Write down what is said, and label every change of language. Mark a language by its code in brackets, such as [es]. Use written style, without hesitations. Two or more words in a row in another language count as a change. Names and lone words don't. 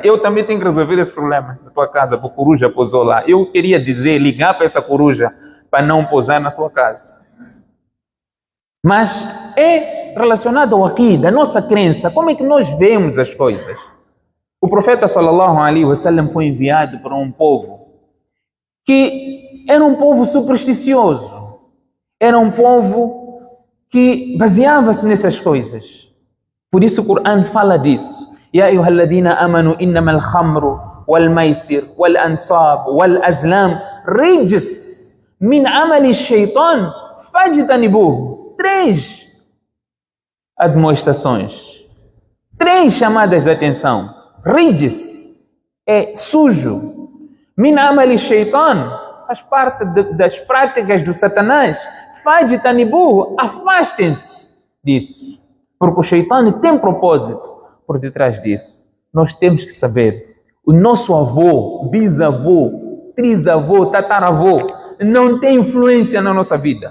[pt] Eu também tenho que resolver esse problema na tua casa, porque a coruja pousou lá. Eu queria dizer, ligar para essa coruja para não pousar na tua casa. Mas é relacionado ao aqida, a nossa crença, como é que nós vemos as coisas. O profeta [ar] صلى الله عليه وسلم [pt] foi enviado para um povo que era um povo supersticioso, era um povo que baseava-se nessas coisas. Por isso o Corão fala disso. [ar] يا أيها الذين آمنوا إنما الخمر والميسر والأنصاب والأزلام رجس من عمل الشيطان فاجتنبوه. [pt] 3 admoestações, 3 chamadas de atenção. Rijs é sujo. [ar] من عمل الشيطان [pt] faz parte das práticas do Satanás. Fajtanibuhu, afastem-se disso. Porque o shaitan tem propósito por detrás disso. Nós temos que saber, o nosso avô, bisavô, trisavô, tataravô, não tem influência na nossa vida.